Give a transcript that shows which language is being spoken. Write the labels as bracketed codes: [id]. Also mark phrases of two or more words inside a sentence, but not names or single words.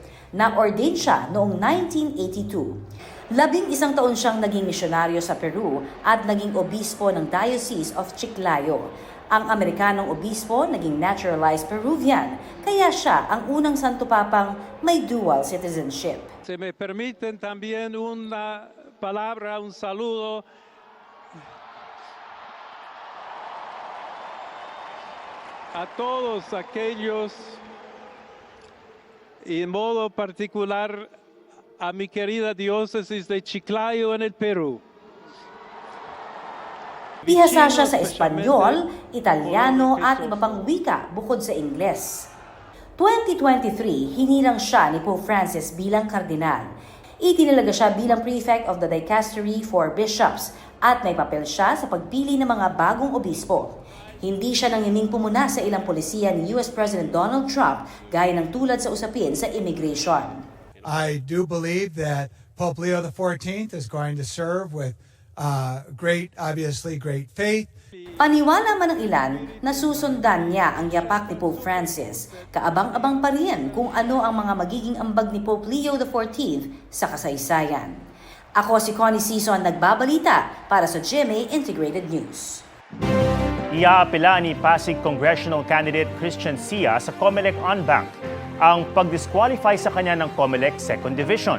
[tl] Na-ordained siya noong 1982. 11 taon siyang naging misyonaryo sa Peru at naging obispo ng Diocese of Chiclayo. Ang Amerikanong obispo naging naturalized Peruvian, kaya siya ang unang Santo Papang may [en] dual citizenship. [es] Se me permiten también una palabra, un saludo a todos aquellos y en modo particular a mi querida diócesis de Chiclayo en el Perú. [tl] Bihasa siya sa Espanyol, Italyano at iba pang wika bukod sa Ingles. 2023, hinirang siya ni Pope Francis bilang kardinal. Itinalaga siya bilang [en] prefect of the dicastery for bishops [tl] at may papel siya sa pagpili ng mga bagong obispo. Hindi siya nangining pumuna sa ilang polisiya ni US President Donald Trump gaya ng tulad sa usapin sa immigration. [en] I do believe that Pope Leo XIV is going to serve with great faith. [tl] Paniwala man ng ilan na susundan niya ang yapak ni Pope Francis, kaabang-abang pa rin kung ano ang mga magiging ambag ni Pope Leo XIV sa kasaysayan. Ako si Connie Sison nagbabalita para sa GMA Integrated News. Iaapela ni Pasig Congressional Candidate Christian Sia sa COMELEC on-bank ang pag-disqualify sa kanya ng COMELEC 2nd Division.